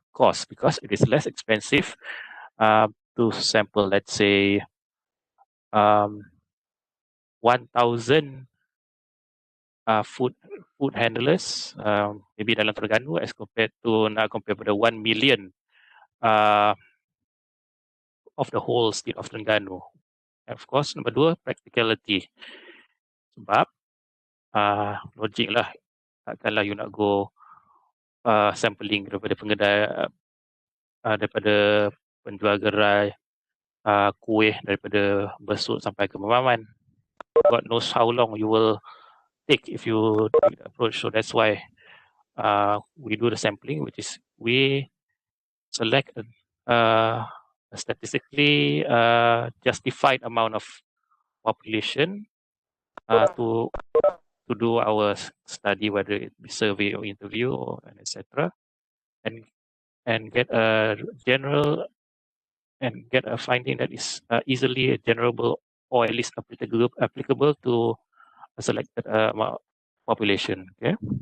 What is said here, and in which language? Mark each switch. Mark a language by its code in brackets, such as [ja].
[en] Cost, because it is less expensive to sample, let's say, 1,000 food handlers, maybe [ms] dalam [en] Terengganu, as compared to [ms] pada [en] 1 million uh, of the whole state of Terengganu. And of course, number [ms] dua, [en] practicality. [ms] Sebab logik lah, takkanlah [en] you [ms] nak [en] go sampling [ms] daripada pengedai, daripada penjual gerai kuih, daripada besut sampai ke Memaman. [en] God knows how long you will take if you take the approach. So that's why we do the sampling, which is we select a statistically justified amount of population to do our study, whether it be survey or interview or etc., and get a general and get a finding that is easily generable or at least applicable to a selected population. Okay.